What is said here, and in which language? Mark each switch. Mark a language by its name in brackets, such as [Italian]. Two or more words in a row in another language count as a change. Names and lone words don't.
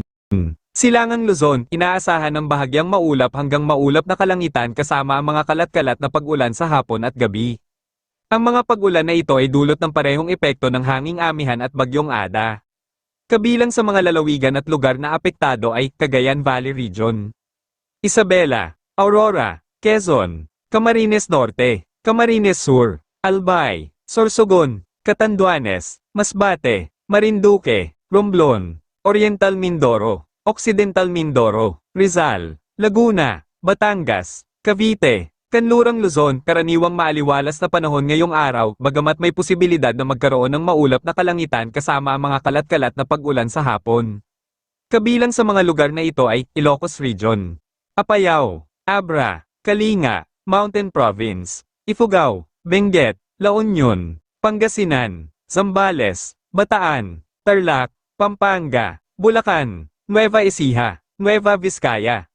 [Filipino] Silangang Luzon, inaasahan ng bahagyang maulap hanggang maulap na kalangitan kasama ang mga kalat-kalat na pag-ulan sa hapon at gabi. Ang mga pag-ulan na ito ay dulot ng parehong epekto ng hanging amihan at Bagyong Ada. Kabilang sa mga lalawigan at lugar na apektado ay Cagayan Valley Region, Isabela, Aurora, Quezon, Camarines Norte, Camarines Sur, Albay, Sorsogon, Catanduanes, Masbate, Marinduque, Romblon, Oriental Mindoro, Occidental Mindoro, Rizal, Laguna, Batangas, Cavite, Kanlurang Luzon, karaniwang maaliwalas na panahon ngayong araw, bagamat may posibilidad na magkaroon ng maulap na kalangitan kasama ang mga kalat-kalat na pag-ulan sa hapon. Kabilang sa mga lugar na ito ay Ilocos Region, Apayao, Abra, Kalinga, Mountain Province, Ifugao, Benguet, La Union, Pangasinan, Zambales, Bataan, Tarlac, Pampanga, Bulacan, Nueva Ecija, Nueva Vizcaya.